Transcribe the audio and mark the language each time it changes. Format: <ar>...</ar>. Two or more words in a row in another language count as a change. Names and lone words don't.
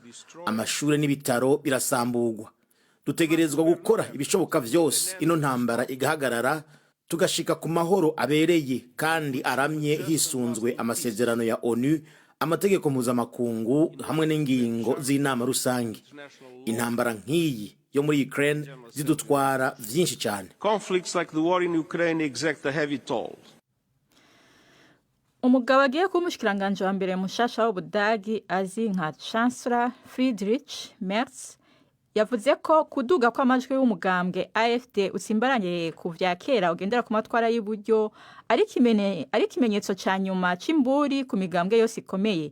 <rn>Amashure n'ibitaro birasambugwa. Dutegerezwa gukora ibishoboka vyose ino ntambara igahagarara, tugashika ku mahoro abereye kandi aramye hisunzwe amasezerano ya ONU, amategeko mpuzamakungu hamwe n'ingingo z'inama rusange. Intambara nk'iyi yo muri Ukraine zidutwara vyinshi cyane.</rn> <en>Conflicts like the war in Ukraine exact a heavy toll.</en> <rn>Umugabo agiye kumushikiranganje wa mbere mushasha w'Ubudagi azi nka Chancellor Friedrich Merz yavuze ko kuduga kw'amajwi y'umugambwe AfD utsimbaranye ku vya kera ugendera ku matwara y'uburyo ari kimenyetso ca nyuma c'imburi ku migambwe yose ikomeye.</rn>